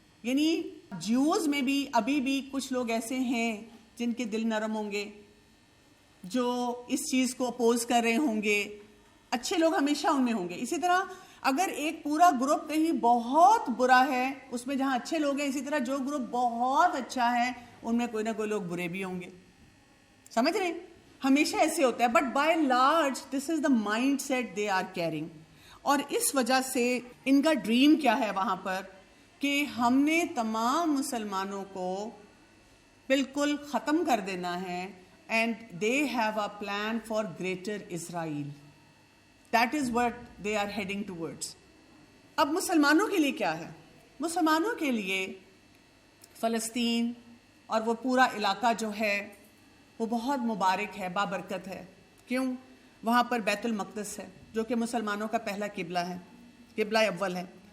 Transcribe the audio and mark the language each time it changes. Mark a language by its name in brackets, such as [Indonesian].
[Urdu] یعنی جیوز میں بھی ابھی بھی کچھ لوگ ایسے ہیں جن کے دل نرم ہوں گے، جو اس چیز کو اپوز کر رہے ہوں گے. اچھے لوگ ہمیشہ ان میں ہوں گے. اسی طرح اگر ایک پورا گروپ کہیں بہت برا ہے، اس میں جہاں اچھے لوگ ہیں، اسی طرح جو گروپ بہت اچھا ہے ان میں کوئی نہ کوئی لوگ برے بھی ہوں گے. سمجھ رہے ہیں؟ ہمیشہ ایسے ہوتا ہے. [English] But by large this is the mind set they are carrying. [Urdu] اور اس وجہ سے ان کا ڈریم کیا ہے وہاں پر کہ ہم نے تمام مسلمانوں کو بالکل ختم کر دینا ہے. [English] And they have a plan for greater Israel. That is what they are heading towards. [Urdu] اب مسلمانوں کے لیے کیا ہے؟ مسلمانوں کے لیے فلسطین اور وہ پورا علاقہ جو ہے وہ بہت مبارک ہے، بابرکت ہے. کیوں؟ وہاں پر بیت المقدس ہے جو کہ مسلمانوں کا پہلا قبلہ ہے. قبلہ اول ہے.